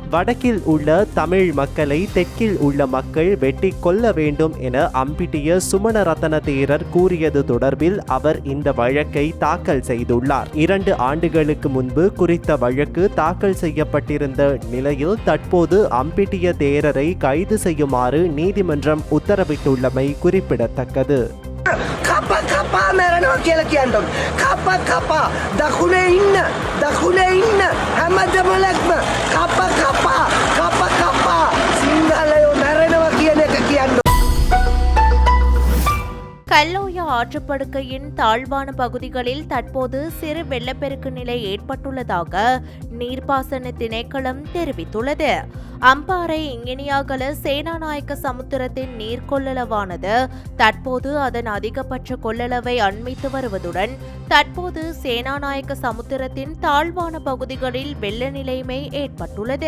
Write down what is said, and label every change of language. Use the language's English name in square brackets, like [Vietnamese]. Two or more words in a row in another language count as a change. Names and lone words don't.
[Tamil] வடக்கில் உள்ள தமிழ் மக்களை தெற்கில் உள்ள மக்கள் வெட்டி கொள்ள வேண்டும் என அம்பிட்டிய சுமணரத்ன தேரர் கூறியது தொடர்பில் அவர் இந்த வழக்கை தாக்கல் செய்துள்ளார். 2 ஆண்டுகளுக்கு முன்பு குறித்த வழக்கு தாக்கல் செய்யப்பட்டிருந்த நிலையில் தற்போது அம்பிட்டிய தேரரை கைது செய்யுமாறு நீதிமன்றம் உத்தரவிட்டுள்ளமை குறிப்பிடத்தக்கது. [Sinhala] කපා මැරෙනවා කියලා කියන්න. කපා දකුණේ ඉන්න හැමදෙමලක්ම කපා සිංහලයෝ මැරෙනවා කියන එක කියන්න. [Tamil] கல்லோயா ஆற்றுப்படுக்கையின் தாழ்வான பகுதிகளில் தற்போது சிறு வெள்ளப்பெருக்கு நிலை ஏற்பட்டுள்ளதாக நீர்ப்பாசன திணைக்களம் தெரிவித்துள்ளது. அம்பாறை இங்கினியாகல சேனாநாயக்க சமுத்திரத்தின் நீர்கொள்ளளவானது தற்போது அதன் அதிகபட்ச கொள்ளளவை அண்மித்து வருவதுடன் தற்போது சேனாநாயக்க சமுத்திரத்தின் தாழ்வான பகுதிகளில் வெள்ள நிலைமை ஏற்பட்டுள்ளது.